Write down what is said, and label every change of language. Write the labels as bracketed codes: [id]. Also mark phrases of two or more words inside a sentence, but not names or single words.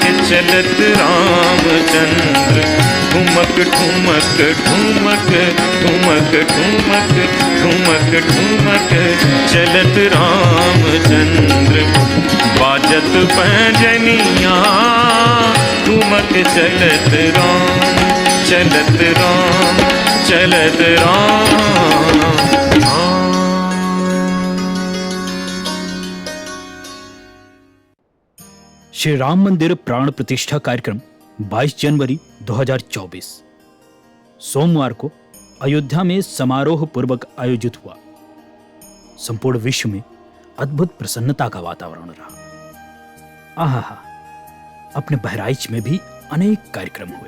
[hi] चलत रामचंद्र, ठुमक ठुमक ठुमक ठुमक ठुमक ठुमक ठुमक चलत रामचंद्र, बाजत पैजनिया, ठुमक चलत राम, चलत राम, चलत राम। श्री राम मंदिर प्राण प्रतिष्ठा कार्यक्रम 22 जनवरी 2024 सोमवार को अयोध्या में समारोह पूर्वक आयोजित हुआ। संपूर्ण विश्व में अद्भुत प्रसन्नता का वातावरण रहा। आहा, अपने बहराइच में भी अनेक कार्यक्रम हुए।